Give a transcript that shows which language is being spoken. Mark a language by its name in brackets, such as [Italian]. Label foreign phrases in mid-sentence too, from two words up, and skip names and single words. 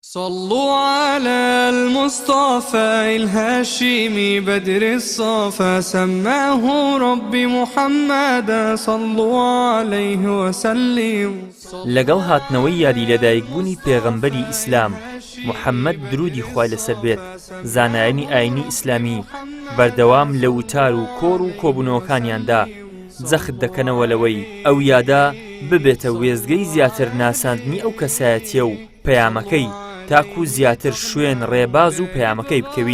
[Arabic] صلوا على المصطفى الهاشمي بدر الصفا سماه ربي محمدا صلوا عليه وسلم. [Central Kurdish] لەگەڵ هاتنەوەی یادی لەدایکبوونی پێغەمبەری ئیسلام محەممەد درودی خوای لەسەر بێت، زانایانی ئاینی ئیسلامی بەردەوام لە وتار و کۆڕ و کۆبوونەوەکانیاندا جەخت دەکەنەوە لەوەی ئەو یادا ببێتە وێزگەی زیاتر ناساندنی ئەو کەسایەتیە و پەیامەکەی تاکو زیاتر شوێن ڕێباز و پەیامەکەی بکەوین.